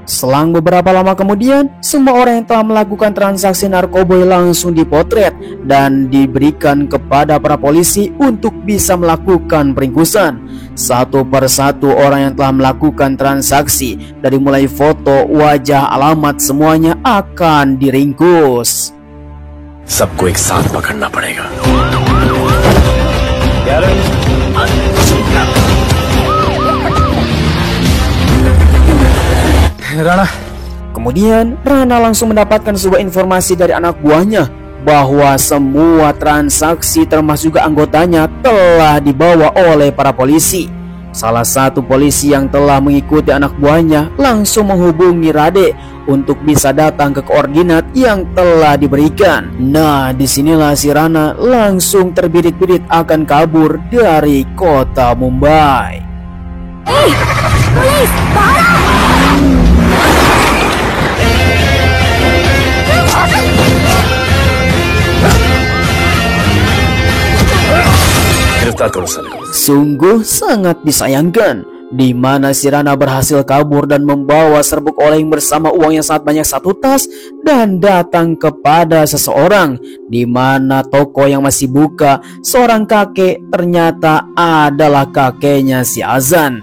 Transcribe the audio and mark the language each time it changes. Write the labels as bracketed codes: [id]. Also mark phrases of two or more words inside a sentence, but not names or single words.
[id] Selang beberapa lama kemudian, semua orang yang telah melakukan transaksi narkoboy langsung dipotret dan diberikan kepada para polisi untuk bisa melakukan peringkusan. Satu persatu orang yang telah melakukan transaksi, dari mulai foto, wajah, alamat, semuanya akan diringkus. [hi] सबको एक साथ पकड़ना पड़ेगा। राणा [id] Kemudian Rana langsung mendapatkan sebuah informasi dari anak buahnya bahwa semua transaksi termasuk juga anggotanya telah dibawa oleh para polisi. salah satu polisi yang telah mengikuti anak buahnya langsung menghubungi Rade untuk bisa datang ke koordinat yang telah diberikan. Nah, disinilah si Rana langsung terbirit-birit akan kabur dari kota Mumbai. [en] Police! [hi] गिरफ्तार करो साले को। [id] Sungguh sangat disayangkan di mana si Rana berhasil kabur dan membawa serbuk oleng bersama uang yang sangat banyak 1 tas dan datang kepada seseorang di mana toko yang masih buka. Seorang kakek ternyata adalah kakeknya si Azan.